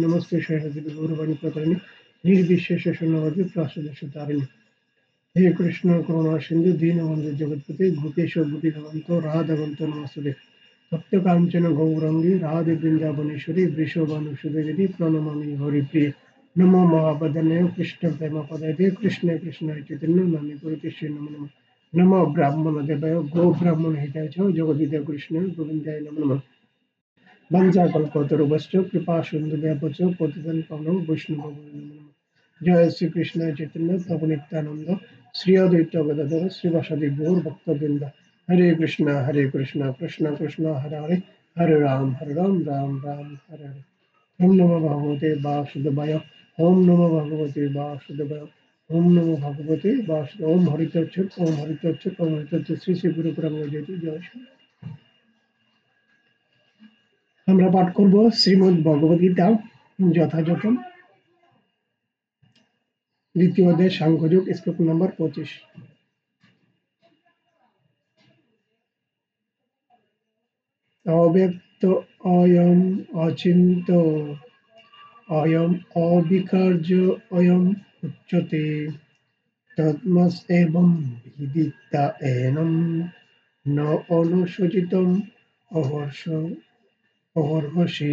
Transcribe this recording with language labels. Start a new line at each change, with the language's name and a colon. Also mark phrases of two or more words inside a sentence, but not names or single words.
Sanskrit: नमस्ते सरस्वती गौरवाणी प्रचारिणि निर्विशेष शून्यवादी प्रासदस्यतारिणि। हे कृष्ण करुणा सिंधु दीनबंधु जगत्पते गोपेश गोपीकांत राधाकांत नमस्ते। सत्य कांचन गौरंगी राधे वृंदावनेश्वरी वृषभानुसुदेवी प्रणमामि हरिप्रिय। नमो महावदने कृष्ण प्रेम पदाय कृष्ण कृष्ण चैतन्य नामे गुरुतिष्ठे नमो नमः। नमो ब्राह्मण देवाय गो ब्राह्मण हिताय च जगदीय कृष्ण गोविंदाय नमो नमः। वंशाकल्पतरुभ्यश्च कृपा सिन्धुभ्यश्च पतितं पावनं वैष्णवेभ्यो नमो नमः। जय श्री कृष्ण चैतन्य प्रभु नित्यानंद श्री अद्वैत गदाधर श्रीवासादि गौर भक्तवृंद। हरे कृष्ण कृष्ण कृष्ण हरे हरे, हरे राम राम राम हरे हरे। ओम नमो भगवते वासुदेवाय। ओम नमो भगवते वासुदेवाय। ओम नमो भगवते वासुदेवाय। ओम हरितच्छत ओम हरितच्छत ओम हरितच्छत। श्री श्री गुरु ब्रह्म जयति जय श्री।
Bangla: আমরা পাঠ করব শ্রীমদ ভগবদ গীতা যথাযথ দ্বিতীয় অধ্যায় সাংখ্যযোগ, শ্লোক নম্বর 25।
Sanskrit: অব্যক্ত অয়ম অচিন্ত অয়ম অবিকার্য অয়ম উচ্যতে তদ্মস এবং বিদিতা এনম ন অনুসূচিতম অহর্ষ অহর্ষে।